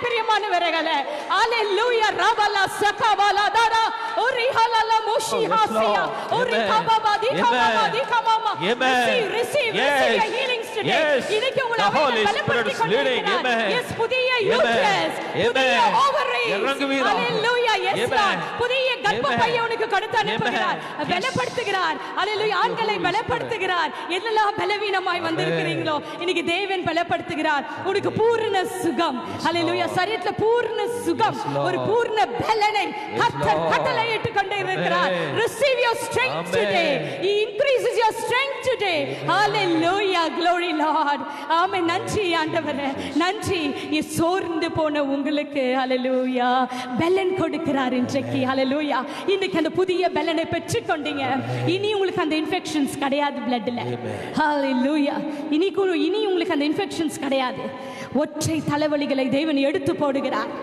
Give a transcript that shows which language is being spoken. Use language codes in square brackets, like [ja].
[ta] பிரியமானவர்களே, hallelujah. ரபலா சகவலா Tura Ori ஹலலா மோஷி ஹாசியா Ori கபாபா the கபாபா the கமாமா. [en] receive your healings today. [ta] இன்னைக்கு உங்களை பலப்படுத்திக் கொண்டிருக்கிறார். yes, புதிய யூட்ரஸ், புதிய ovaries, hallelujah. yes Lord. புதிய கர்ப்பப்பையை உனக்கு கொடுத்து அனுப்புகிறார். பலப்படுத்துகிறார். hallelujah. ஆண்களை பலப்படுத்துகிறார். என்னெல்லாம் பலவீனமாய் வந்திருக்கிறீங்களோ இன்னைக்கு தேவன் பலப்படுத்துகிறார். உனக்கு பூரண சுகம். hallelujah. சரீரத்துல பூரண சுகம், ஒரு பூரண பலனை கர்த்தர் கட்டளையிட்டு கொண்டே இருக்கிறார். [en] receive your strength today. he increases your strength today. [ta] hallelujah. [en] glory Lord. [ta] ஆமென். நன்றி ஆண்டவரே, நன்றி. சோர்ந்து போன உங்களுக்கு hallelujah பலன் கொடுக்கிறார் இன்றைக்கு. ஹல்லேலூயா. இன்னைக்கு அந்த புதிய பலனை பெற்றுக்கொண்டீங்க. இனி உங்களுக்கு அந்த இன்ஃபெக்ஷன்ஸ் கிடையாது பிளட்ல. ஹல்லேலூயா. இனி உங்களுக்கு அந்த இன்ஃபெக்ஷன்ஸ் கிடையாது. ஒற்றை தலைவலிகளை தேவன் எடுத்து போடுகிறார்.